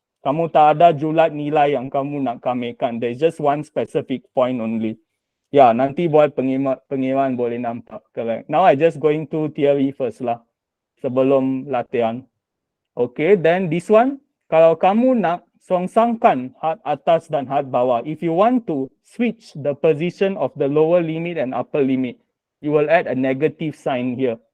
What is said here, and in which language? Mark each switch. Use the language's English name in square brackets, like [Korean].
[Malay] Kamu tak ada julat nilai yang kamu nak kamikan. [English] There's just one specific point only. [Malay] Ya, nanti buat pengiraan boleh nampak. [English] Correct. Now I just going to theory first lah. [Malay] Sebelum latihan. Okay, then this one. Kalau kamu nak songsangkan had atas dan had bawah. [English] If you want to switch the position of the lower limit and upper limit, you will add a negative sign here.